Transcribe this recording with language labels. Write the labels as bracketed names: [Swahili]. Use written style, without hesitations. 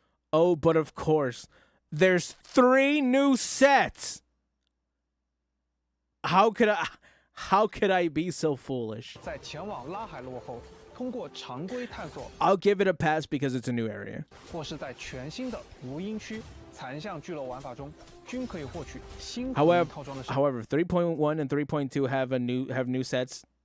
[English] Oh, but of course, there's 3 new sets. How could I be so foolish? [Chinese] 在前往拉海洛后，通过常规探索， [English] I'll give it a pass because it's a new area. [Chinese] 或是在全新的无音区残像聚落玩法中，均可以获取新 [English] However, [Chinese] 套装的深 [English] however, 3.1 and 3.2 have new sets.